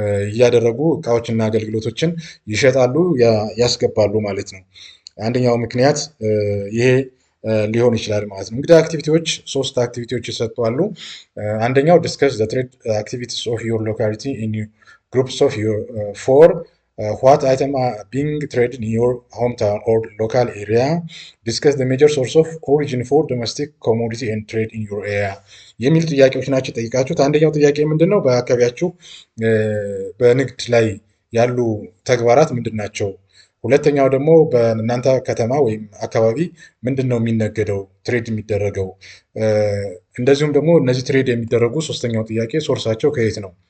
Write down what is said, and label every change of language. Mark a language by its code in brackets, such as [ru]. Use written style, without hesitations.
[am] እያደረጉ እቃዎችና አገልግሎቶችን ይሸጣሉ፣ ያስገባሉ ማለት ነው። አንደኛው ምክንያት ይሄ ሊሆን ይችላል ማለት ነው። እንግዲህ አክቲቪቲዎች ሶስት አክቲቪቲዎች ይሰጣሉ። አንደኛው [en] ዲስከስ ዘ ትሬድ አክቲቪቲስ ኦፍ ዩር ሎካሊቲ ኢን ግሩፕስ ኦፍ ዩር ፎር what item are being traded in your hometown or local area. Discuss the major source of origin for domestic commodity and trade in your area. [am] የሚል ጥያቄዎች ናቸው ጠይቃችሁት። አንደኛው ጥያቄ ምንድነው? በአካባቢያችሁ በንግድ ላይ ያሉ ተግባራት ምንድን ናቸው? ሁለተኛው ደግሞ በእናንተ ከተማ ወይም አካባቢ ምንድን ነው የሚነገደው ትሬድ የሚደረገው? እንደዚሁም ደግሞ እነዚህ ትሬድ የሚደረጉ ሶስተኛው ጥያቄ ሶርሳቸው ከየት ነው?